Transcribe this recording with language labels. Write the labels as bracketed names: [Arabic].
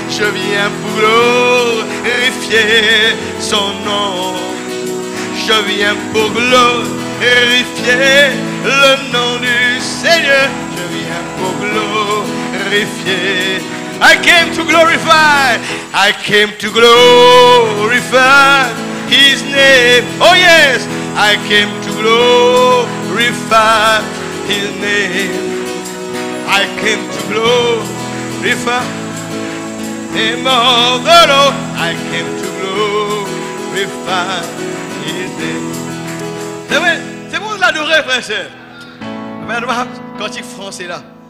[French] Je viens pour glorifier son nom. Je viens pour glorifier le nom du Seigneur. Je viens pour glorifier. [English] I came to glorify. I came to glorify His name. Oh yes, I came to glorify His name. I came to glorify the name of the Lord. I came to glorify His name. [French] C'est vrai, c'est bon de l'adorer, frère et sœur. Cantique français là.